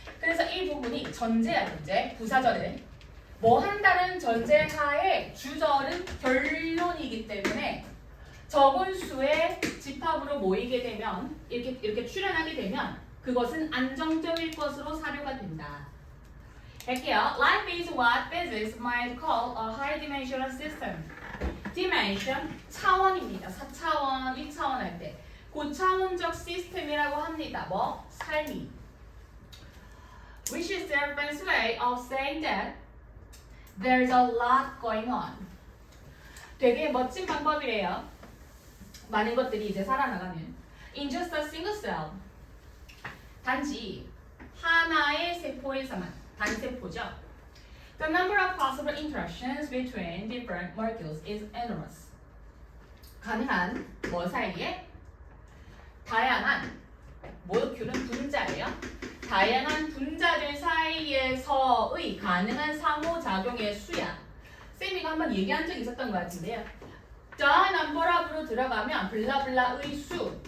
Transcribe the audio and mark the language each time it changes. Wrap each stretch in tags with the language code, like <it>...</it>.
<ko>그래서 이 부분이 전제야, 전제. 부사절은. 뭐 한다는 전제하에 주절은 결론이기 때문에 적은 수의 집합으로 모이게 되면 이렇게 출현하게 되면 그것은 안정적일 것으로 사료가 된다. 할게요.</ko> <en>Life is what physics might call a high-dimensional system.</en> <ko>dimension, 차원입니다. 4차원, 1차원 할 때. 고차원적 시스템이라고 합니다. 뭐? 삶이.</ko> <en>Which is their fancy way of saying that there's a lot going on.</en> <ko>되게 멋진 방법이래요. 많은 것들이 이제 살아나가는.</ko> <en>In just a single cell.</en> <ko>단지 한 하나의 세포에서만 단세포죠.</ko> <en>The number of possible interactions between different molecules is enormous.</en> <ko>가능한 뭐 사이에? 다양한 모lecule은 분자예요. 다양한 분자들 사이에서의 가능한 상호작용의 수야. 쌤이 이거 한번 얘기한 적이 있었던 것 같은데요.</ko> <en>The number of</en> <ko>로 들어가면 블라블라의 수.</ko>